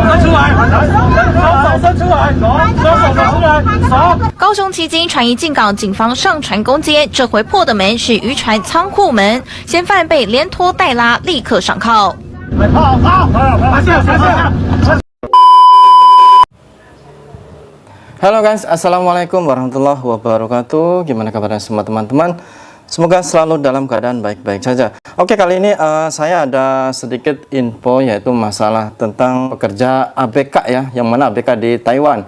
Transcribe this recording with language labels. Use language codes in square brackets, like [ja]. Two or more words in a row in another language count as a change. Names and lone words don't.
[zh] 高雄旗津船一进港，警方上船攻坚，这回破的门是渔船仓库门，嫌犯被连拖带拉，立刻上铐。 [en] Halo guys, [ar] السلام عليكم ورحمة الله وبركاته. [id] Gimana kabarnya semua teman-teman? Semoga selalu dalam keadaan baik-baik saja. Oke, kali ini saya ada sedikit info, yaitu masalah tentang pekerja ABK ya, yang mana ABK di Taiwan.